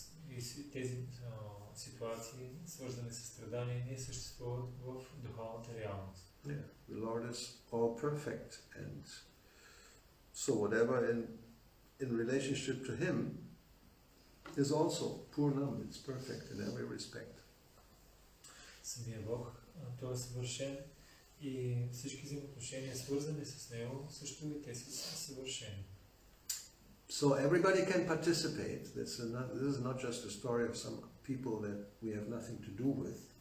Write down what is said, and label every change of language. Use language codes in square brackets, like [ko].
[bg] и тези ситуации, свързани с страдания, не съществуват в духовната реалност. [en] Yeah, the Lord is all perfect, and so whatever in relationship to Him is also Purnam. It's perfect in every respect. [bg] Самия Бог, той е съвършен и всички взаимоотношения, свързани с Него, също и те са съвършени. [en] So everybody can participate. This is not just a story of some people that we have nothing to do with.